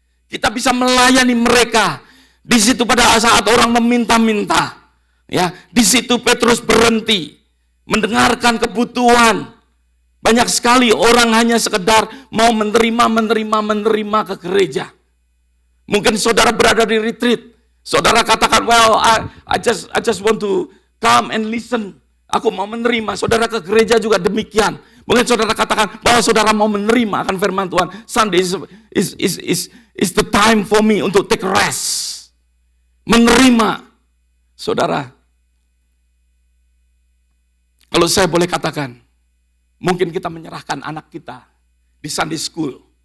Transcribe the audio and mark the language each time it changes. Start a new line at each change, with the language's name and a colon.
Indonesian: Kita bisa melayani mereka. Di situ pada saat orang meminta-minta. Ya, di situ Petrus berhenti. Mendengarkan kebutuhan. Banyak sekali orang hanya sekedar mau menerima ke gereja. Mungkin saudara berada di retreat. Saudara katakan,
English: well, I just want to come and listen.
Indonesian: Aku mau menerima. Saudara ke gereja juga demikian. Mungkin saudara katakan bahwa saudara mau menerima akan firman Tuhan.
English: Sunday is the time for me
Indonesian: untuk
English: take rest.
Indonesian: Menerima. Saudara, kalau saya boleh katakan, mungkin kita menyerahkan anak kita di Sunday school.